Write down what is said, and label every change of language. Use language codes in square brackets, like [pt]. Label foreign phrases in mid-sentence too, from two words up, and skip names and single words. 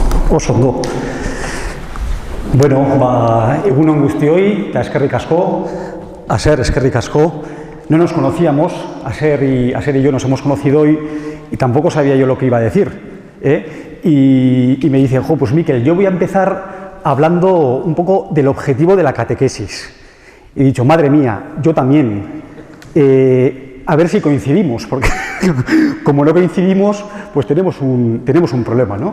[eu] Oso ondo. Bueno, egunon guztioi, eta eskerrik asko, Asier, eskerrik asko. [es] No nos conocíamos, Asier y yo nos hemos conocido hoy y tampoco sabía yo lo que iba a decir. Y me dice, pues Miquel, yo voy a empezar hablando un poco del objetivo de la catequesis. Y he dicho, madre mía, yo también. A ver si coincidimos, porque como no coincidimos, pues tenemos un problema, ¿no?